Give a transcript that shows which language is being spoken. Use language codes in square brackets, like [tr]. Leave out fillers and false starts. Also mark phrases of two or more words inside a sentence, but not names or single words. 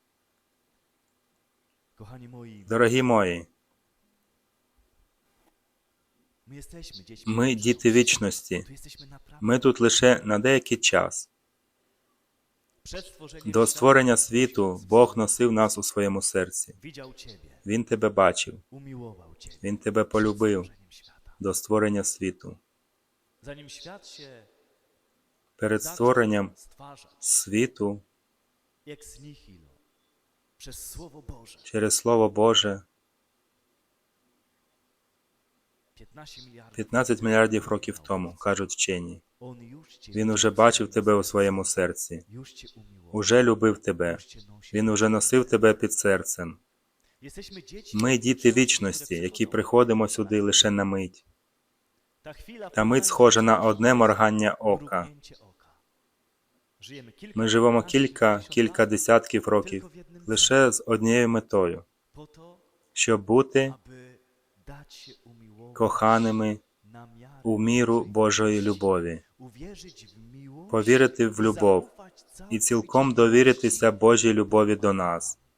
[uk] Дорогі мої, ми діти вічності, ми тут лише на деякий час. До створення світу Бог носив нас у своєму серці. Він тебе бачив, Він тебе полюбив до створення світу. перед створенням [pl] stwarzać [uk] світу [la] ex nihilo [pl] przez Słowo Boże [uk] через Слово Боже [pl] 15 miliardów [uk] 15 мільярдів років тому, кажуть вчені. [pl] On już cię [uk] Він уже бачив тебе у своєму серці, [pl] już cię umiłował, [uk] уже любив тебе, [pl] już cię nosił. [uk] він уже носив тебе під серцем. [pl] Jesteśmy dziećmi, [uk] Ми діти вічності, які приходимо сюди лише на мить. Та мить схожа на одне моргання ока. Ми живемо кілька десятків років лише з однією метою, щоб бути коханими у міру Божої любові, повірити в любов і цілком довіритися Божій любові до нас.